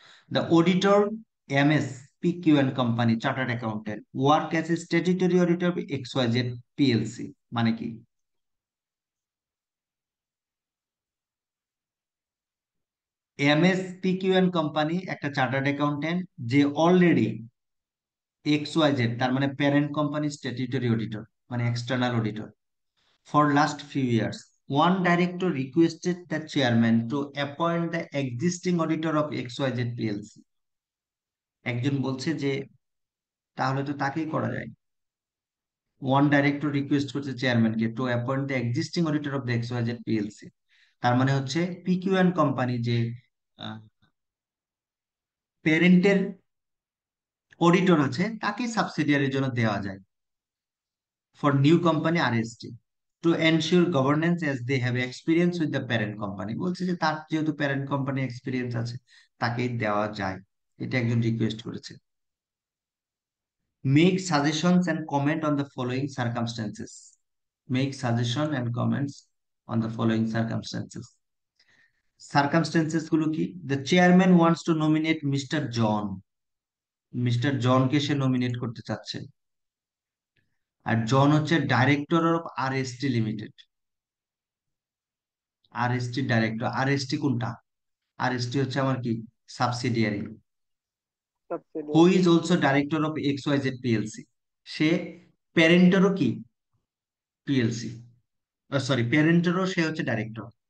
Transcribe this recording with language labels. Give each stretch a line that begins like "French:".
English: The auditor MS PQ and company chartered accountant work as a statutory auditor X Y Z PLC.
Bangla: মানে কি? MS PQ and company একটা chartered accountant, যে already x Y Z, তার মানে parent company statutory auditor, মানে external auditor.
English: For last few years, one director requested the chairman to appoint the existing auditor of XYZ PLC.
Bangla: একজন বলছে যে তাহলে তো তাকেই করা যায়।
English: One director request করছে চেয়ারম্যানকে to appoint the existing auditor of the XYZ PLC।
Bangla: তার মানে হচ্ছে পিকিউ এন্ড কোম্পানি যে প্যারেন্টের অডিটর আছে, তাকে সাবসিডিয়ারির জন্য দেওয়া যায়।
English: for new company RST to ensure governance as they have experience with the parent company।
Bangla: বলছে যে তার যেহেতু প্যারেন্ট কোম্পানি এক্সপিরিয়েন্স আছে তাকেই দেওয়া যায়, এটা একজন রিকোয়েস্ট করেছে।
English: Make suggestions and comment on the following circumstances. Make suggestion and comments on the following circumstances.
Bangla: Circumstances গুলো কি?
English: The chairman wants to nominate Mr.
Bangla: John. Mister জনকে সে নমিনেট করতে চাচ্ছে। আর জন হচ্ছে director of RST limited. RST director. RST কোনটা? RST হচ্ছে আমার কি subsidiary.
English: Who is also director of XYZ PLC।
Bangla: সে প্যারেন্টেরও কি পিএলসি, সরি প্যারেন্টেরও সে হচ্ছে ডাইরেক্টর।